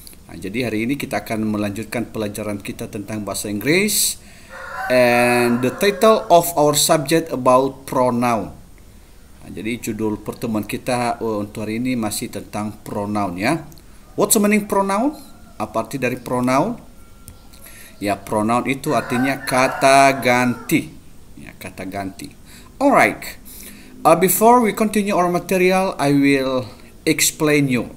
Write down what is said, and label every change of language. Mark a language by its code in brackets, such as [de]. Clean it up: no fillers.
[id] Nah, jadi hari ini kita akan melanjutkan pelajaran kita tentang bahasa Inggris. [en] And the title of our subject about pronoun. [id] Nah, jadi judul pertemuan kita untuk hari ini masih tentang pronoun ya. [en] What's the meaning pronoun? [id] Apa arti dari pronoun? Ya, pronoun itu artinya kata ganti. Ya, kata ganti. Alright. [en] Before we continue our material, I will explain you.